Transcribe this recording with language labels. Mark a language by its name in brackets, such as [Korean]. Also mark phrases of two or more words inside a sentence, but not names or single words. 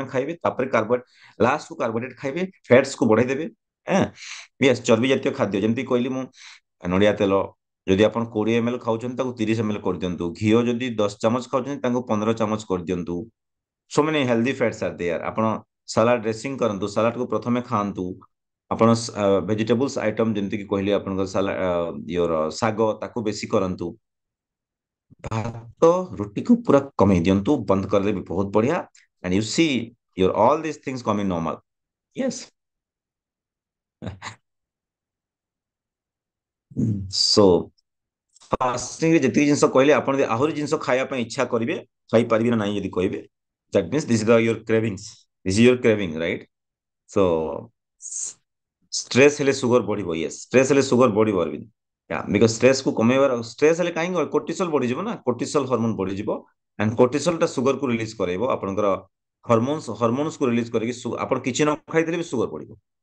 [Odia] ଖାଇବେ ତାପରେ କାର୍ବୋହାଇଡ୍ରେଟ ଲାଷ୍ଟକୁ କାର୍ବୋହାଇଡ୍ରେଟ ଖାଇବେ ଫ୍ୟାଟ୍ସକୁ ବଢେଇ ଦେବେ ୟେସ୍ ଚର୍ବି ଜାତୀୟ ଖାଦ୍ୟ ଯେମିତି କହିଲି ମୁଁ ନଡିଆ ତେଲ ଯଦି ଆପଣ 20 ml ଖାଉଛନ୍ତି ତାକୁ 30 ml କରିଦିଅନ୍ତୁ ଘିଅ ଯଦି 10 ଚାମଚ ଖାଉଛନ୍ତି ତାକୁ 15 ଚାମଚ କରିଦିଅନ୍ତୁ [English] So many healthy fats are there [Odia] ଆପଣ ସାଲାଡ ଡ୍ରେସିଂ କରନ୍ତୁ ସାଲାଡକୁ ପ୍ରଥମେ ଖାଆନ୍ତୁ ଆପଣ ଭେଜିଟେବୁଲ୍ସ ଆଇଟମ ଯେମିତିକି କହିଲେ ଆପଣଙ୍କ ଇୟର ଶାଗ ତାକୁ ବେଶୀ କରନ୍ତୁ ଭାତ ରୁଟିକୁ ପୁରା କମେଇ ଦିଅନ୍ତୁ ବନ୍ଦ କରିଦେବେ ବହୁତ ବଢିଆ [English] and you see your all these things coming normal yes so fasting [Odia] ରେ ଯେତିକି ଜିନିଷ କହିଲେ ଆପଣ ଯଦି ଆହୁରି ଜିନିଷ ଖାଇବା ପାଇଁ ଇଚ୍ଛା କରିବେ ଖାଇପାରିବେ ନା ନାହିଁ ଯଦି କହିବେ [English] that means this is your cravings this is your craving right so [Odia] ଷ୍ଟ୍ରେସ୍ ହେଲେ ସୁଗର ବଢିବ ୟେସ୍ ଷ୍ଟ୍ରେସ୍ ହେଲେ ସୁଗର ବଢିବ ଅରବିନ୍ଦ ବିକଜ ଷ୍ଟ୍ରେସ୍ କୁ କମେଇବାର ଷ୍ଟ୍ରେସ୍ ହେଲେ କାହିଁକି କୋର୍ଟିସଲ ବଢିଯିବ ନା କୋର୍ଟିସଲ ହରମୋନ ବଢିଯିବ ଆଣ୍ଡ କୋର୍ଟିସଲ ଟା ସୁଗରକୁ ରିଲିଜ କରାଇବ ଆପଣଙ୍କର ହରମୋନ୍ସକୁ ରିଲିଜ କରିକି ଆପଣ କିଛି ନ ଖାଇଥିଲେ ବି ସୁଗର ବଢିବ